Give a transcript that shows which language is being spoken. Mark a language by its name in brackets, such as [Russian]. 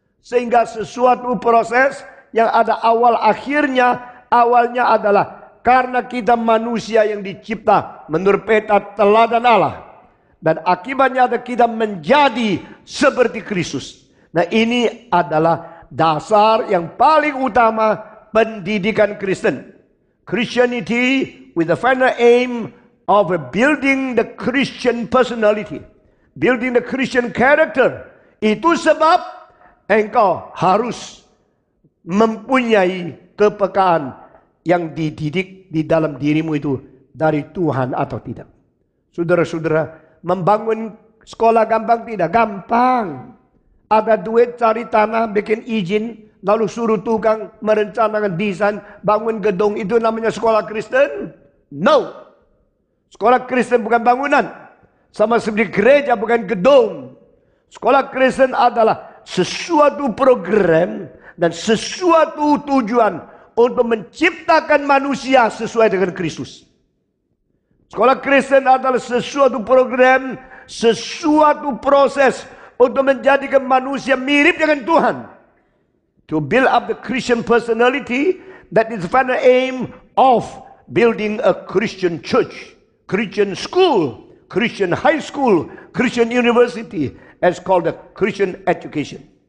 [Indonesian] Sehingga sesuatu proses yang ada awal akhirnya, awalnya adalah karena kita manusia yang dicipta menurut peta teladan Allah. Dan akibatnya ada kita menjadi seperti Kristus. Nah, ini adalah dasar yang paling utama pendidikan Kristen. [English] Christianity with the final aim of building the Christian personality, building the Christian character. [Indonesian] Itu sebab engkau harus mempunyai kepekaan yang dididik di dalam dirimu itu dari Tuhan atau tidak. Saudara-saudara, membangun sekolah gampang tidak? Gampang. Ada duit, cari tanah, bikin izin, lalu suruh tukang merencanakan desain, bangun gedung. Itu namanya sekolah Kristen? No. Sekolah Kristen bukan bangunan. Sama seperti gereja bukan gedung. Sekolah Kristen adalah sesuatu program dan sesuatu tujuan untuk menciptakan manusia sesuai dengan Kristus. Sekolah Kristen adalah sesuatu program, sesuatu proses untuk menjadikan manusia mirip dengan Tuhan. [English] To build up the Christian personality, that is the final aim of building a Christian church. Christian school, Christian high school, Christian university, as called the Christian education.